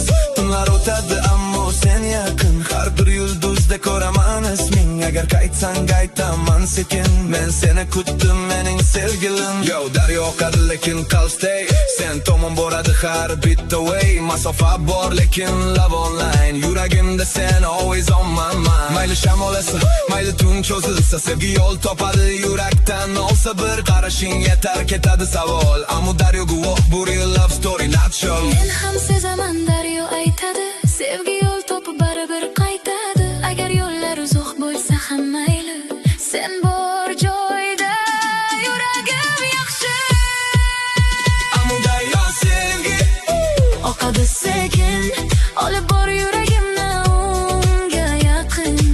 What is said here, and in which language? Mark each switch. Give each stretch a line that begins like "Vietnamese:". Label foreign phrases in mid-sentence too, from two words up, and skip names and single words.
Uzbek: Tunlar o'tadi ammo sen yaqin, har bir yulduzda ko'raman isming. Agar qaytsang qaytaman sekin, men seni kutdim mening sevgilim. Yo daryo oqadi lekin qalb stay, sen tomon boradi har bitta way. Masofa bor lekin
English: love online,
Uzbek: yuragimda sen
English: always on my mind.
Uzbek: Mayli shamol esa, mayli tun cho'zilsa, sevgi yo'l topadi yurakdan. Olsa bir qarashing yetar, ketadi savol. Ammo daryo guvoh, bu
English: real love story, not show.
Uzbek: Men ham sezaman, daryo aytadi, sevgi yo'l topib baribir qaytadi. Agar yo'llar uzoq bo'lsa ham mayli, sen bor joyda yuragim yaxshi. Ammo daryo sevgi Oqadi sekin, olib bor yuragimni unga yaqin.